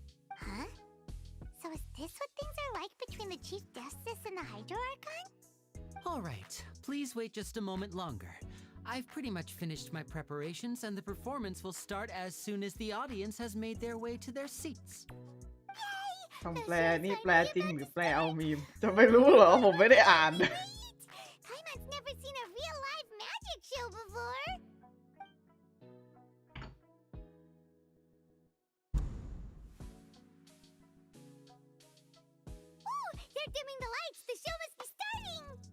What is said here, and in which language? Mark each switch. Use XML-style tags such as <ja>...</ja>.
<en>Huh? So is this what things are like between the Chief Justice and the Hydro Archon? All right, please wait just a moment longer. I've pretty much finished my preparations and the performance will start as soon as the audience has made their way to their seats.</en> <th>คำแปลนี่แปลจริงหรือแปลเอามีม จะไม่รู้เหรอ ผมไม่ได้อ่าน</th> <en>Paimon's never seen a real live magic show before. Ooh, they're dimming the lights. The show must be starting.</en>